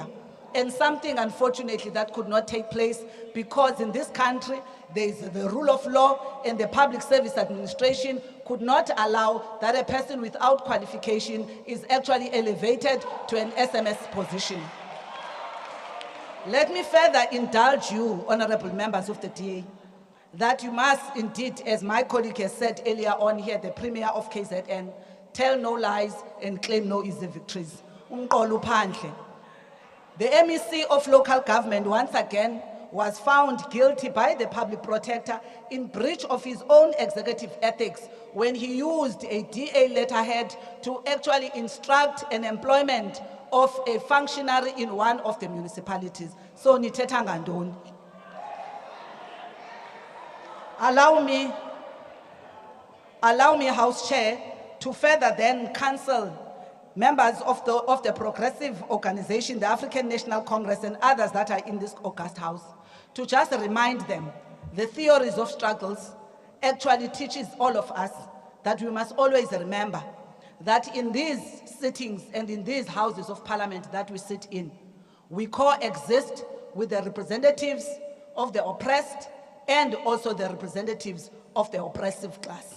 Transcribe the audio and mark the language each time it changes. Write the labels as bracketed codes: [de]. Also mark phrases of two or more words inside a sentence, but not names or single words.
[en] And something, unfortunately, that could not take place because in this country, there is the rule of law, and the Public Service Administration could not allow that a person without qualification is actually elevated to an SMS position. Let me further indulge you, honourable members of the DA, that you must indeed, as my colleague has said earlier on here, the Premier of KZN, tell no lies and claim no easy victories. [xh] Umqolo uphandle. [en] The MEC of local government, once again, was found guilty by the public protector in breach of his own executive ethics when he used a DA letterhead to actually instruct an employment of a functionary in one of the municipalities. [xh] So nithetha ngantoni? [en] Allow me, House Chair, to further then counsel members of the progressive organization, the African National Congress, and others that are in this august house, to just remind them the theories of struggles actually teaches all of us that we must always remember that in these sittings and in these houses of parliament that we sit in, we coexist with the representatives of the oppressed and also the representatives of the oppressive class.